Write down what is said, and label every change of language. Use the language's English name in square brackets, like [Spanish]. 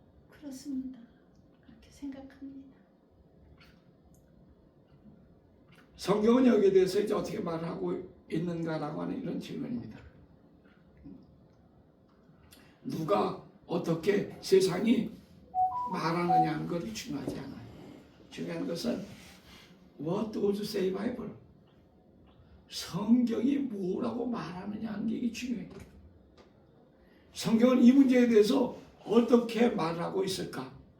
[Korean] 그렇습니다. 그렇게 생각합니다. 성경은 여기에 대해서 이제 어떻게 말하고 있는가라고 하는 이런 질문입니다. 누가 어떻게 세상이 말하느냐 하는 것이 중요하지 않아요. 중요한 것은 [English] What does say Bible? [Korean] 성경이 뭐라고 말하느냐 하는 게 중요해요. 성경은 이 문제에 대해서 어떻게 말하고 있을까?